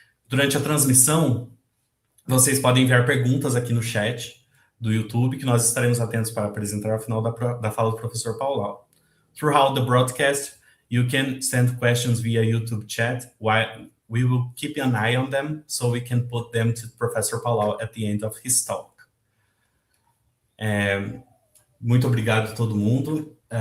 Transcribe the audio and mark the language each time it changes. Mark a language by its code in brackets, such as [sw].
[pt] Durante a transmissão, vocês podem enviar perguntas aqui no chat do YouTube, que nós estaremos atentos para apresentar ao final da fala do professor Paulau. [en] Throughout the broadcast, you can send questions via YouTube chat, while we will keep an eye on them so we can put them to Professor Paulau at the end of his talk. [pt] Muito obrigado a todo mundo.